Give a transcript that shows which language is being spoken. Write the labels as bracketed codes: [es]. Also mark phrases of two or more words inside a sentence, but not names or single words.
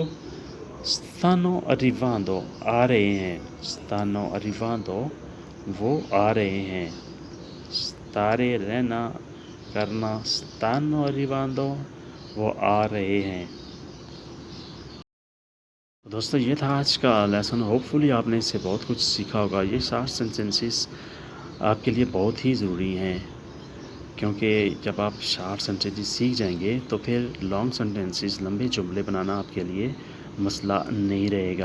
[it] Stanno arrivando, [ur] آ رہے ہیں. [it] Stanno arrivando, [ur] وہ آ رہے ہیں. Stare رہنا, کرنا. [it] Stanno arrivando, [ur] وہ آ رہے ہیں. دوستو یہ تھا آج کا لیسن. ہوپ فلی آپ نے اس سے بہت کچھ سیکھا ہوگا. یہ [en] short sentences [ur] آپ کے لیے بہت ہی ضروری ہیں, کیونکہ جب آپ [en] short sentences [ur] سیکھ جائیں گے تو پھر [en] long sentences, [ur] لمبے جملے بنانا آپ کے لیے مسئلہ نہیں رہے گا.